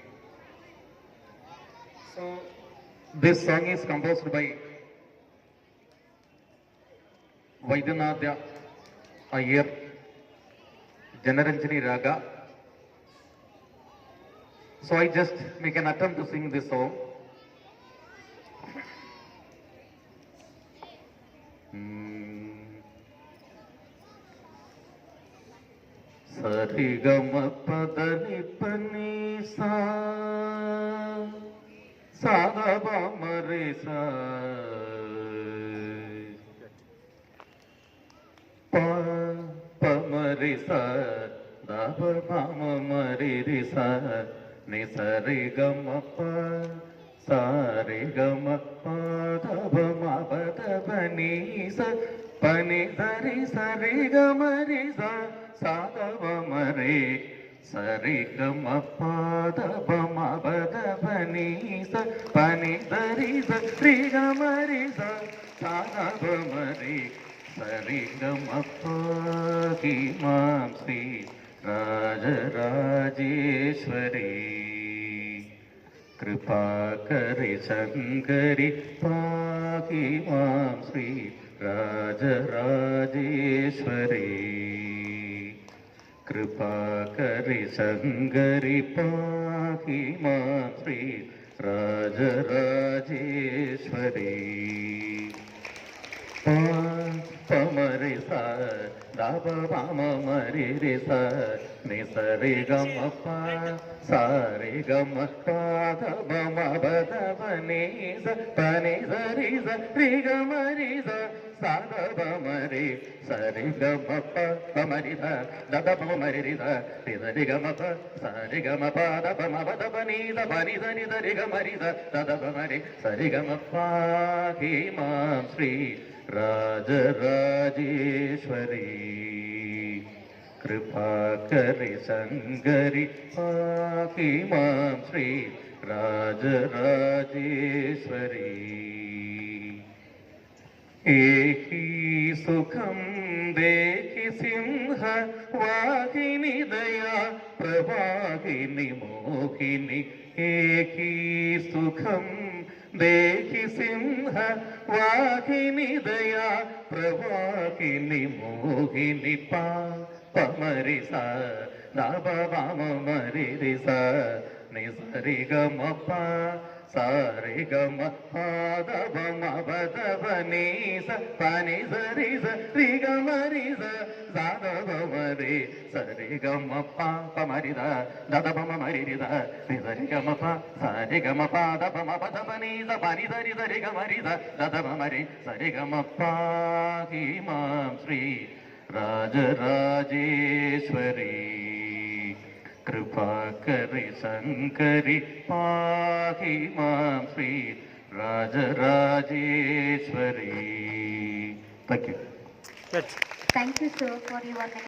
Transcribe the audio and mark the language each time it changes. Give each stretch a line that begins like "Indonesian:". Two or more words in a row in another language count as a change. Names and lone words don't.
English: So, this song is composed by Vaidyanatha Iyer, Janaranjani Raga. So I just make an attempt to sing this song. Sarigama padani pani sa Sadaba marisa Pamarisa Daba mama maririsa Nisarigama pa Sarigama pa Daba maba daba nisa Panisari sarigama risa Sadaba mari Sarigama pa Daba maba daba nisa Panisari sarigama risa Sadaba mari Sarigama pa Himam Sri
Sanskrit: राजराजेश्वरी कृपा करी शंकरी पाकि मां श्री राजराजेश्वरी कृपा करी शंकरी पाकि मां श्री राजराजेश्वरी Pamarisa Daba Bama Maririsa Nisarigama pa Sarigama pa Daba Maba Daba Nisa Panisarisa Rigama Risa Sadaba Mari Sarigama pa Pamarisa Daba Bama Maririsa Nisarigama pa Sarigama pa Daba Maba Daba Nisa Panisa Nisa Rigama Risa Sadaba Mari Sarigama pa Himam Sri राजराजेश्वरी कृपा करी सङ्गरी पाकि मां श्री राजराजेश्वरी एकि सुखं देखि सिंह वाहिनी दया प्रवाहिनी मोहिनी एकि सुखं देखि सिंह वाहिनी दया प्रवाहिनी मोहिनी Pa Pamarisa Daba Vama Maririsa Nisarigama Pa Sarigama Pa Daba Maba Daba Nisa Panisarisa Rigama Risa Zadaba Mari Sarigama Pa Pamarida Dadaba Maririsa Nisarigama Pa Sarigama Pa Daba Maba Daba Nisa Panisarisa Rigama Risa Dadaba Mari Sarigama Pa हिमं श्री राजराजेश्वरी कृपा करी शंकरी पाहि मां श्री राजराजेश्वरी.
English: Thank you. Thank you, sir, for your